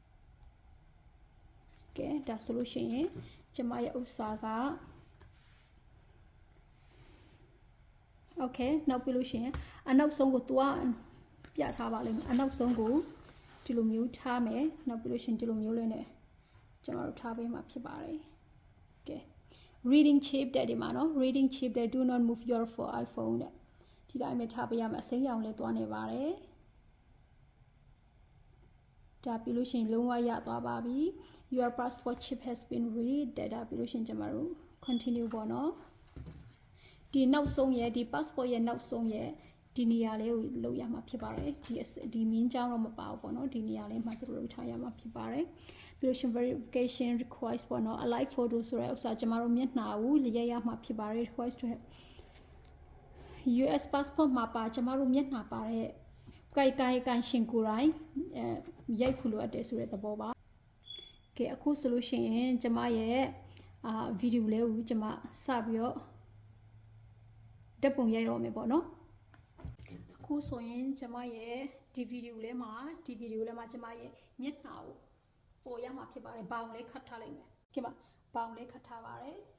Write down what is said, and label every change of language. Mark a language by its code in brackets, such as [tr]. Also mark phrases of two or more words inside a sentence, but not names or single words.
[my] ကဲဒါဆိုလို့ရှိရင်ကျမရဲ့ဥစ္စာက okay နောက်ပြီးလို့ရှိရင်အနောက်ဆုံးကိုသူကပြထားပါလိမ့်မယ်အနောက်ဆုံးကိုဒီလိုမျိုးထားမယ်နောက်ပြီးလို့ရှိရင်ဒီလိုမျိုးလေးနဲ့ကျွန်တော်တို့ထားပေးမှာဖြစ်ပါတယ်ကဲ [en] reading chip [my] တဲ့ဒီမှာနော် [en] reading chip [my] တဲ့ [en] do not move your for iPhone [my] တဲ့ဒီတိုင်းပဲထားပေးရမယ်အစိမ်းရောင်လေးသွားနေပါတယ် ဒါပြီးလို့ရှိရင်လုံးဝရသွားပါပြီ [en] your passport chip has been read [my] ဒါပြီးလို့ရှိရင်ကျွန်တော်တို့ continue ပေါ့နော်ဒီနောက်ဆုံးရဲ့ဒီ passport ရဲ့နောက်ဆုံးရဲ့ဒီနေရာလေးကိုလုပ်ရမှာဖြစ်ပါတယ်ဒီမင်းကြောင်းတော့မပါဘူးပေါ့နော်ဒီနေရာလေးမှာသူတို့လုပ်ထားရမှာဖြစ်ပါတယ်ပြီးလို့ရှိရင် [en] verification request [my] ပေါ့နော် [en] alive photo [my] ဆိုတဲ့ဥစ္စာကျမတို့မျက်နှာကိုရရမှာဖြစ်ပါတယ် [en] request to US passport [my] မှာပါကျမတို့မျက်နှာပါတဲ့ကိုင်ရှင်ကိုယ်တိုင်ရိုက်ဖို့လိုအပ်တယ်ဆိုတဲ့သဘောပါကဲအခုဆိုလို့ရှိရင်ကျမရဲ့ဗီဒီယိုလေးကိုကျမစပြီးတော့တက်ပုံရိုက်တော့မယ်ပေါ့နော်အခုဆိုရင်ကျမရဲ့ဒီဗီဒီယိုလေးမှာကျမရဲ့မျက်နှာကိုပေါ်ရမှာဖြစ်ပါတယ်ဘောင်လေးခတ်ထားလိုက်မယ်ဒီမှာဘောင်လေးခတ်ထားပါတယ်